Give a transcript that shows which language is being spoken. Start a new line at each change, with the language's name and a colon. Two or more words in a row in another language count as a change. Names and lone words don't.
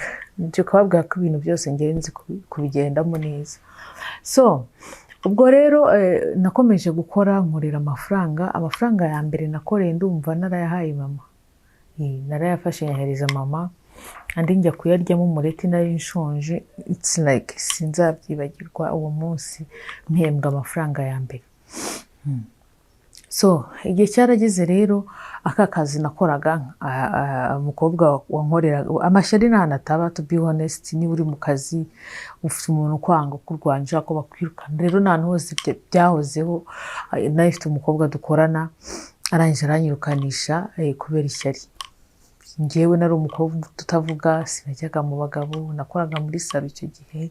Kinyarwanda: Nje kubabwira ko ibintu byose ngenzi kubigendamo neza. So ubwo rero nakomeje gukora nkorera amafaranga ya mbere nakoreye ndumva narayahaye mama. Narayafashe nyahereza mama, andi njya kuyaryamo umureti nari nshonje.
English: It's like
Kinyarwanda: sinzabyibagirwa uwo munsi mpembwa amafaranga ya mbere. So igihe cyarageze rero, aka kazi nakoraga, umukobwa wankoreraga amashyari ntanataba,
English: to be honest.
Kinyarwanda: Niba uri mu kazi ufite umuntu ukwanga kurwanja ko bakwirukana, rero nta hose byahozeho. Nayo ifite umukobwa dukorana arangije aranyirukanisha kubera ishyari. Njyewe nari umukobwa tutavuga, sinajyaga mu bagabo, nakoraga muri salo icyo gihe.